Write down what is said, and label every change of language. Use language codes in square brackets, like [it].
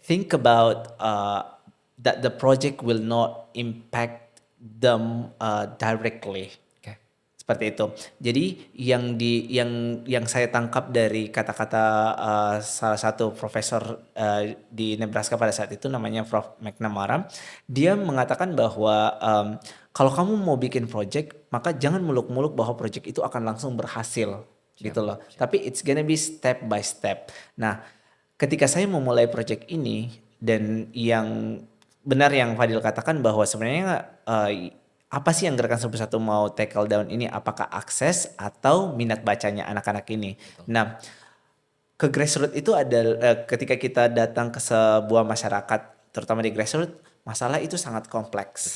[en] think about that the project will not impact them directly. oke. [id] Seperti itu. Jadi yang saya tangkap dari kata-kata salah satu profesor di Nebraska pada saat itu, namanya Prof. McNamara, dia mengatakan bahwa kalau kamu mau bikin project, maka jangan muluk-muluk bahwa project itu akan langsung berhasil gitu loh. Tapi [en] it's gonna be step by step. [id] Nah, ketika saya memulai project ini, dan yang benar yang Fadil katakan bahwa sebenarnya apa sih yang Gerakan 101 mau [en] tackle down [id] ini? Apakah akses atau minat bacanya anak-anak ini? Nah, ke grassroots itu ada ketika kita datang ke sebuah masyarakat, terutama di grassroots, masalah itu sangat kompleks.